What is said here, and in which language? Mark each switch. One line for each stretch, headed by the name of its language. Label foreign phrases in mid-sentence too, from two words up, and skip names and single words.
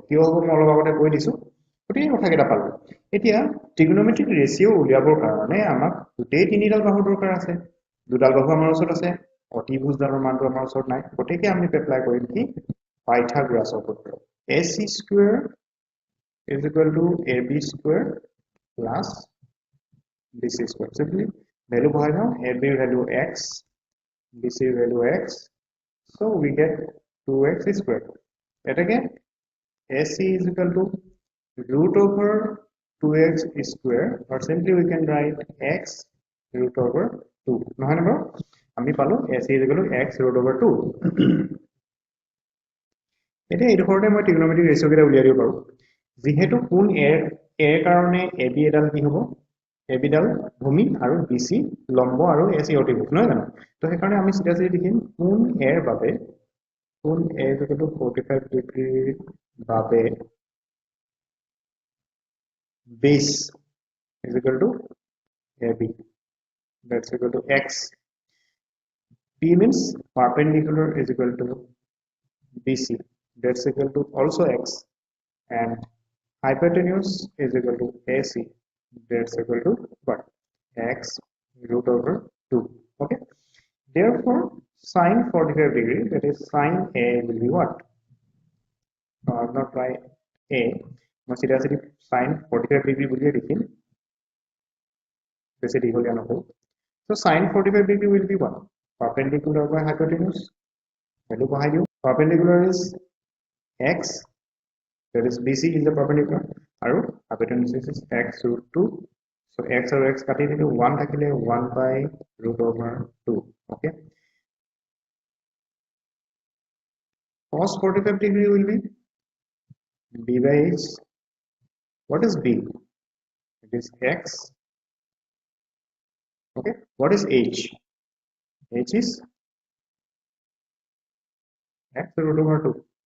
Assamese: কিয় হ'ব মই অলপ আগতে কৈ দিছো, গোটেই কথাকেইটা পালো। এতিয়া ত্ৰিকোণমিতিক ৰেচিও উলিয়াবৰ কাৰণে আমাক গোটেই তিনিডাল বাহুৰ দৰকাৰ আছে। দুডাল বাহু আমাৰ ওচৰত আছে, অতিভুজডালৰ মানটো আমাৰ ওচৰত নাই, গতিকে আমি এপ্লাই কৰিম কি পাইথাগোৰাছৰ সূত্ৰ।
English: AC স্কয়াৰ is equal to AB square plus BC square. Simply value bahai now, AB value x, BC value x, so we get 2x square. That again AC is equal to root over 2x square, or simply we can write x root over 2. No, no,
Assamese: আমি পালো
English: AC is equal to x root over 2.
Assamese: এতিয়া এই ধৰণে মই ত্ৰিকোণমিতিক ৰেচিও কেইটা উলিয়াই দিব পাৰো। যেহেতু কোণ এৰ কাৰণে AB এডাল কি হ'ব? AB ডাল ভূমি আৰু BC লম্ব আৰু AC অতিভুজ, নহয় জানো? তো সেইকাৰণে আমি চিধা চিধি লিখিম কোণ এৰ বাবে, কোণ A
English: is equal to
Assamese: 45 ডিগ্ৰীৰ বাবে
English: base is equal to AB, that's equal to x. P means perpendicular is equal to BC, that's equal to also x, and hypotenuse is equal to AC, that's equal to what? X root over 2. Okay, therefore sine 45 degree, that is sine A will be what? Not by A,
Assamese: মই চিধা চিধি
English: sine 45 degree
Assamese: বুলিয়ে লিখিম, বেছি দীঘলীয়া নকৰো।
English: So sine 45 degree will be what? Perpendicular by hypotenuse, value
Assamese: বহাই দিও,
English: perpendicular is x, that is BC is the perpendicular, আৰু hypotenuse is x root 2.
Assamese: So x আৰু x কাটি দিলে 1 থাকিলে 1
English: by root over 2. Okay, cos 45 degree will be b by h. What is b? It is x. Okay, what is h? H is x root over 2.